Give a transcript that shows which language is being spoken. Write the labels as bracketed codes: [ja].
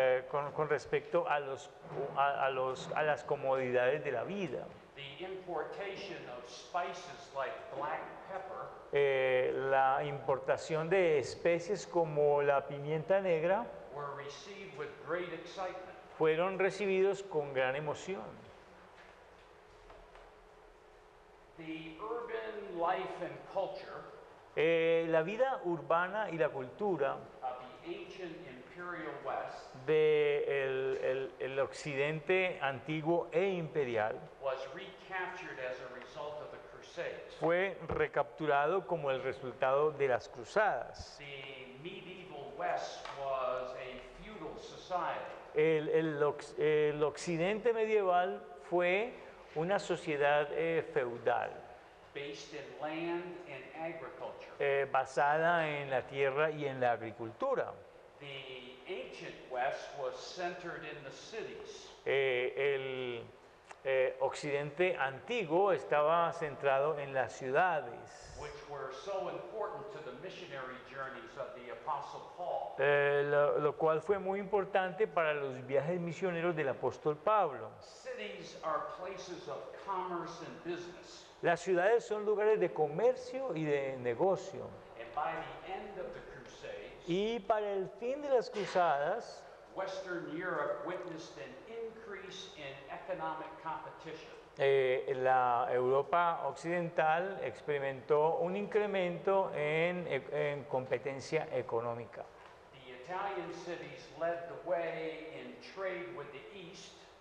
[es] con respecto a las comodidades de la vida. [en] The importation of spices like black pepper [es] La importación de especies como la pimienta negra [en] were received with great excitement. [es] fueron recibidos con gran emoción. [en] The urban life and culture [es] La vida urbana y la cultura [en] of the ancient imperial West [es] del occidente antiguo e imperial [en] was recaptured as a result of the Crusades. [es] fue recapturado como el resultado de las cruzadas. [en] The medieval West was a feudal society. [es] El occidente medieval fue una sociedad feudal [en] Based in land and agriculture. [es] basada en la tierra y en la agricultura. [en] The ancient West was centered in the cities. [es] El occidente antiguo estaba centrado en las ciudades, [en] Which were so important to the missionary journeys of the Apostle Paul. [es] lo cual fue muy importante para los viajes misioneros del apóstol Pablo. [en] Cities are places of commerce and business. [es] Las ciudades son lugares de comercio y de negocio. [en] And by the end of the Crusades, [es] Y para el fin de las cruzadas, [en] Western Europe witnessed an increase in economic competition. [es] la Europa occidental experimentó un incremento en competencia económica. [en] The Italian cities led the way in trade with the East,